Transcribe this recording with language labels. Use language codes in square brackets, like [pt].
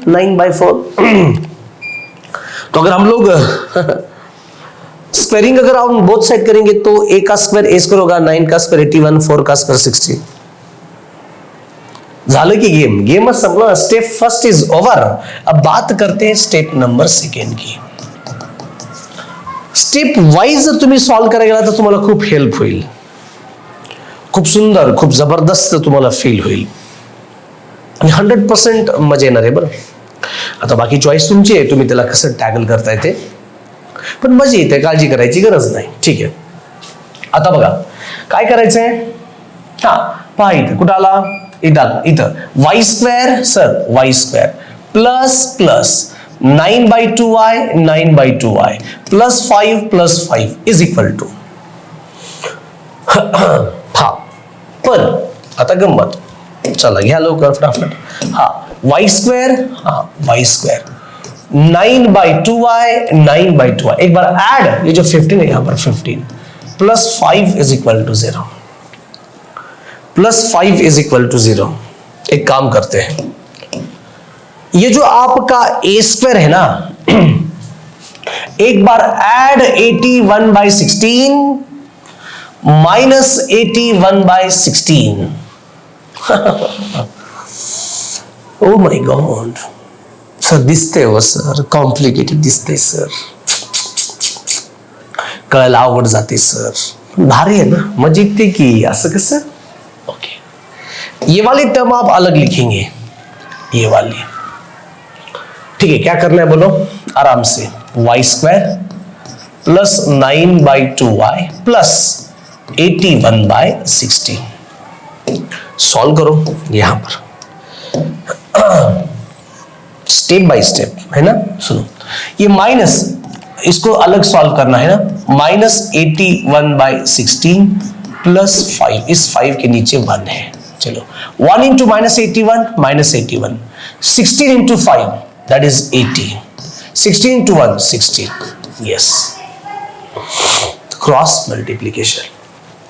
[hi] 9 by 4। तो अगर हम लोग स्क्वायरिंग अगर हम बोथ साइड करेंगे तो a का स्क्वायर a स्क्वायर होगा, 9 का स्क्वायर 81, 4 का स्क्वायर 16। [mr] झालं की [hi] गेम मत समझो, स्टेप फर्स्ट इज ओवर। अब बात करते हैं स्टेप नंबर सेकंड की। [mr] स्टेप वाइज जर तुम्ही सॉल्व करायला गेला तर तुम्हाला खूप हेल्प होईल। खूप सुंदर, खूप जबरदस्त तुम्हाला फील होईल आणि 100% मजा येणार आहे बरं. आता बाकी चॉईस तुमची आहे, तुम्ही त्याला कसं टॅकल करताय ते, पण मजा येते, काळजी करायची गरज नाही. ठीक आहे. आता बघा काय करायचंय. हा पहा इथं कुठं आला, इथं Wai square, sir Wai square plus plus 9/2y 9/2y plus 5 is equal to. हा पण आता गंमत, चला घ्या लवकर फटाफट. [hi] हा वाई स्क्वेअर, हा वाई स्क्वेअर 9/2y 9/2y, एक बार ऐड ये जो 15 है यहां पर 15 plus 5 is equal to 0, plus 5 is equal to 0. एक काम करते हैं, ये जो आपका ए स्क्वायर है ना, एक बार add 81/16 minus 81/16. [mr] Oh my God sir, दिसते हो सर, कॉम्प्लिकेटेड दिसते सर, कळायला आवड जाते सर, [hi] भारी है ना, [mr] मजा येते की असं कसं. [hi] ओके, ये वाली टर्म आप अलग लिखेंगे, ये वाली. ठीक है, क्या करना है बोलो आराम से. Y square plus 9/2y plus 81/16 solve करो यहां पर स्टेप बाय स्टेप, है ना. सुनो, ये माइनस, इसको अलग सॉल्व करना है ना. माइनस 81/16 प्लस 5, इस 5 के नीचे 1 है. चलो 1 into minus 81 minus 81, 16 into 5 that is 80, 16 into 1 16. [en] Yes, cross multiplication.